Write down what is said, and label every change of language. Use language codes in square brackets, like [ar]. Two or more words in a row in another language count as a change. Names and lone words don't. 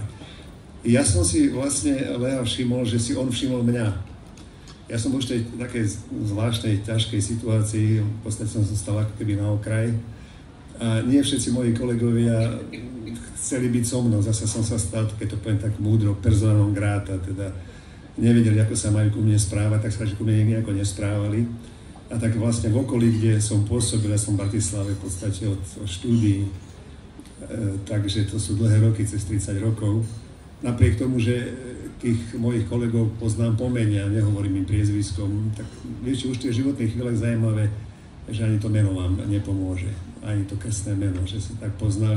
[sk] Ja som si vlastne Lea všimol, že si on všimol mňa. Ja som už v tej takej zvláštnej, ťažkej situácii, v podstate som sa stal ako keby na okraj. A nie všetci moji kolegovia chceli byť so mnou. Zase som sa stal, keď to poviem tak múdro, [la] persona non grata, [sk] teda nevedeli, ako sa majú ku mne správať, tak sa ku mne nejako nesprávali. A tak vlastne v okolí, kde som pôsobil, ja som v Bratislave v podstate od štúdií, takže to sú dlhé roky, cez 30 rokov. Napriek tomu, že tých mojich kolegov poznám po mene a nehovorím im priezviskom, tak vieš, už v tých životných chvíľach zaujímavé, že ani to meno vám nepomôže, ani to krstné meno, že sa tak poznali.